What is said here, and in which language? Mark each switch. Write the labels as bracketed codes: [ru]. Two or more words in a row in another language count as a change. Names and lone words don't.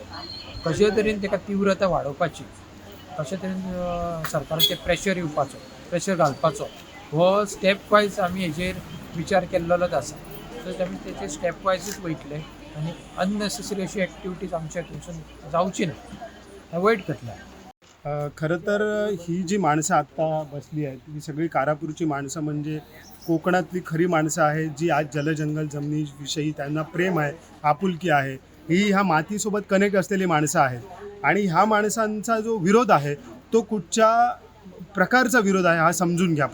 [kok] कशे तरेन ताका तीव्रता वाडोवपाची, कशे तरेन सरकाराचेर प्रेशर घालपाचो हो [en] step wise [kok] आमी हेजेर विचार केल्लोच आसा. सो आमी तेचे स्टेप वायजूच वयतले आनी अननेसेसरी अशी एक्टिविटीज आमच्या थंयसून जावची ना, अवॉयड करतले. [mr] खरं तर ही जी माणसं आत्ता बसली आहेत ही सगळी कारापूरची माणसं म्हणजे कोकणातली खरी माणसं आहेत जी आज जलजंगल जमिनीविषयी त्यांना प्रेम आहे, आपुलकी आहे. ही ह्या मातीसोबत कनेक्ट असलेली माणसं आहेत आणि ह्या माणसांचा जो विरोध आहे तो कुठच्या प्रकारचा विरोध आहे हा समजून घ्या.